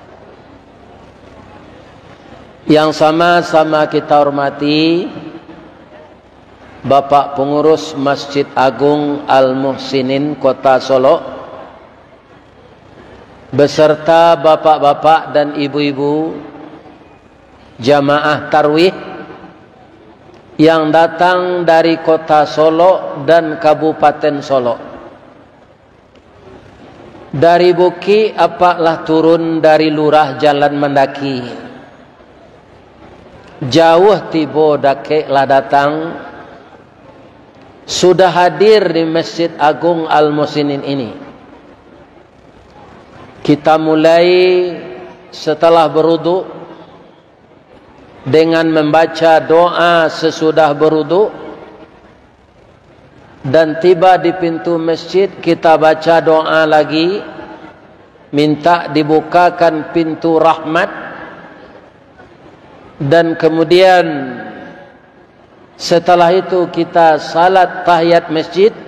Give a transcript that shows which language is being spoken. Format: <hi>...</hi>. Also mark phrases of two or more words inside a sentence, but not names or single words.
<id>Yang sama-sama kita hormati Bapak Pengurus Masjid Agung Al-Muhsinin Kota Solo beserta bapak-bapak dan ibu-ibu jamaah tarwih yang datang dari Kota Solo dan Kabupaten Solo.</id> <min>Dari Buki apaklah turun dari lurah Jalan Mendaki. Jauh tibo dakek lah datang sudah hadir di Masjid Agung Al-Muhsinin ini.</min> <id>Kita mulai setelah berwudu dengan membaca doa sesudah berwudu, dan tiba di pintu masjid kita baca doa lagi, minta dibukakan pintu rahmat, dan kemudian setelah itu kita salat tahiyat masjid.</id>